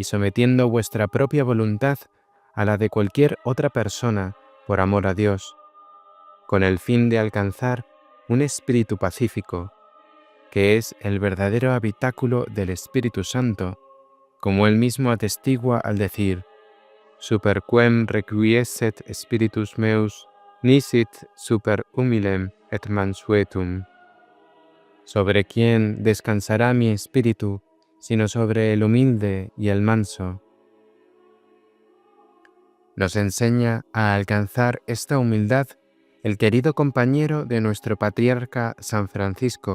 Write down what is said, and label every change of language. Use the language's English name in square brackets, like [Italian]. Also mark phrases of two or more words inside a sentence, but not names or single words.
[Spanish] sometiendo vuestra propia voluntad a la de cualquier otra persona por amor a Dios, con el fin de alcanzar un espíritu pacífico, que es el verdadero habitáculo del Espíritu Santo, como él mismo atestigua al decir: [Latin] «Super quem requiescet spiritus meus, nisit super humilem et mansuetum». [Spanish] ¿Sobre quién descansará mi espíritu, sino sobre el humilde y el manso? Nos enseña a alcanzar esta humildad el querido compañero de nuestro patriarca San Francisco,